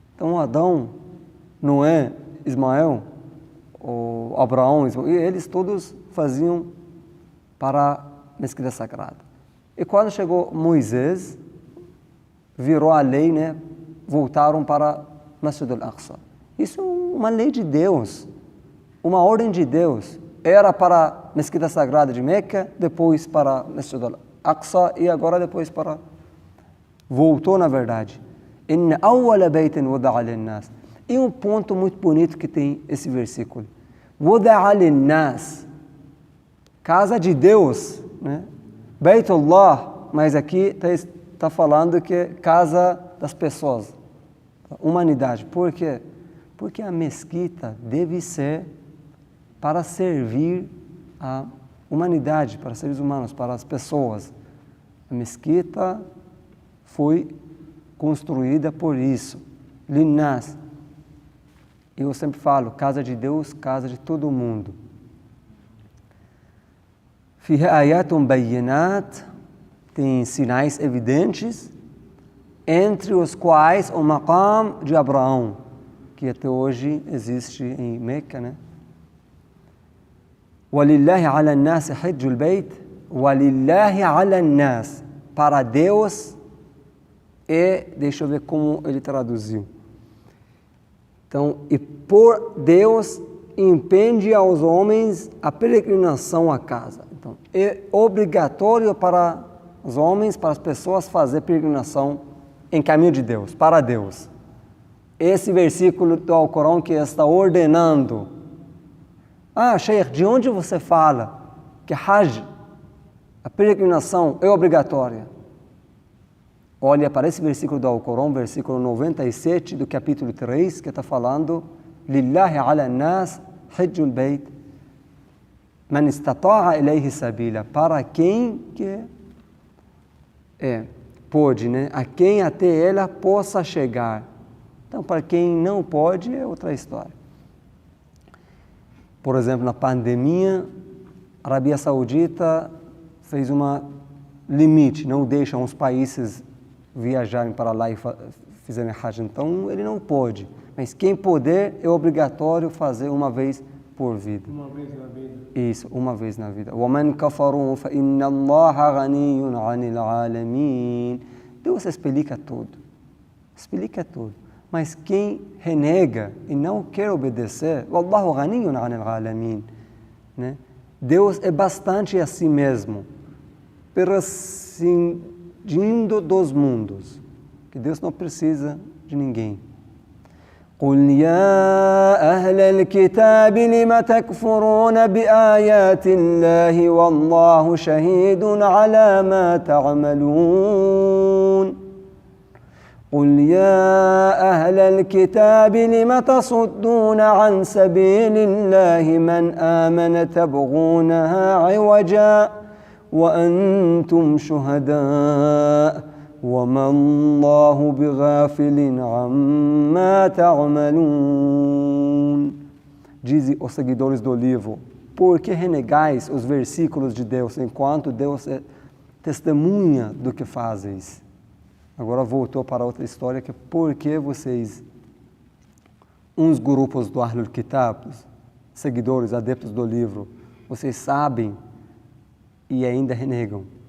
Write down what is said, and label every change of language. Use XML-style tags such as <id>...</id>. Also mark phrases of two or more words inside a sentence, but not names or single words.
<pt>Então Adão Noé, Ismael, o Abraão, Ismael, eles todos faziam para a mesquita sagrada. E quando chegou Moisés, virou a lei, né? Voltaram para Masjid al-Aqsa. Isso é uma lei de Deus, uma ordem de Deus. Era para a mesquita sagrada de Meca, depois para Masjid al-Aqsa e agora depois para... Voltou, na verdade.</pt> <ar>إن أول بيت وضع للناس.</ar> <pt>E um ponto muito bonito que tem esse versículo.</pt> <ar>وضع للناس.</ar> <pt>Casa de Deus, né? Baitullah, mas aqui está falando que é casa das pessoas, humanidade. Por quê? Porque a mesquita deve ser para servir a humanidade, para seres humanos, para as pessoas. A mesquita foi construída por isso. Linnas. Eu sempre falo, casa de Deus, casa de todo mundo.</pt> <ar>فيها آيات بينات,</ar> <pt>tem sinais evidentes, entre os quais o maqam de Abraão, que até hoje existe em Meca, né?</pt> <ar>وَلِلَّهِ عَلَى النَّاسِ حِجُّ الْبَيْتِ وَلِلَّهِ عَلَى النَّاسِ.</ar> <pt>Para Deus, e deixa eu ver como ele traduziu. Então, e por Deus impende aos homens a peregrinação à casa. Então, é obrigatório para os homens, para as pessoas fazer peregrinação em caminho de Deus, para Deus. Esse versículo do Alcorão que está ordenando. Sheikh, de onde você fala que Hajj, a peregrinação, é obrigatória? Olha para esse versículo do Alcorão, versículo 97 do capítulo 3, que está falando</pt> <ar>لله على الناس حج البيت من استطاع إليه سبيلا.</ar> <pt>Para quem que pode, né? A quem até ela possa chegar. Então, para quem não pode, é outra história. Por exemplo, na pandemia, a Arábia Saudita fez uma limite, não deixa os países viajarem para lá e fizerem Hajj. Então, ele não pode. Mas quem puder, é obrigatório fazer uma vez por vida. Uma vez na vida. Isso, uma vez na vida.</pt> <ar>وَمَنْ كَفَرُوا فَإِنَّ اللَّهَ غَنِيٌّ عَنِ الْعَالَمِينَ.</ar> <pt>Deus explica tudo. Explica tudo. Mas quem renega e não quer obedecer,</pt> <ar>وَاللَّهُ غَنِيٌّ عَنِ الْعَالَمِينَ,</ar> <pt>né? Deus é bastante a si mesmo, prescindindo dos mundos, que Deus não precisa de ninguém.</pt> <ar>قُلْ يَا أَهْلَ الْكِتَابِ لِمَ تَكْفُرُونَ بِآيَاتِ اللَّهِ وَاللَّهُ شَهِيدٌ عَلَى مَا تَعْمَلُونَ قُلْ يَا أَهْلَ الْكِتَابِ لِمَ تَصُدُّونَ عَنْ سَبِيلِ اللَّهِ مَنْ آمَنَ تَبْغُونَهَا عِوَجًا وَأَنْتُمْ شُهَدَاءُ وَمَا اللَّهُ بِغَافِلٍ عَمَّا تَعْمَلُونَ.</ar> <pt>Dizem os seguidores do livro, por que renegais os versículos de Deus, enquanto Deus é testemunha do que fazes? Agora voltou para outra história, que por que vocês, uns grupos do</pt> <ar>أهل الكتاب,</ar> <pt>seguidores, adeptos do livro, vocês sabem e ainda renegam?</pt>